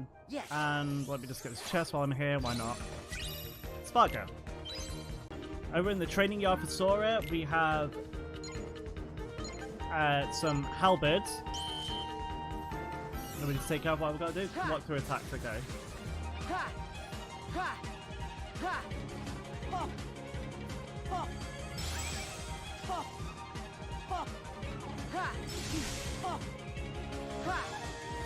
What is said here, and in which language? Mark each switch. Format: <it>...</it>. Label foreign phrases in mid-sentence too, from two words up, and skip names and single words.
<en>Yes. And let me just get this chest while I'm here. Why not? Sparker. Over in the training yard for Sora, we have some halberds. And we need to take care of what we've got to do. Walk through attacks, okay. Ha. Ha. Ha. Ho. Ho. Ho. Ho. Ha. Ho. Ha.</en>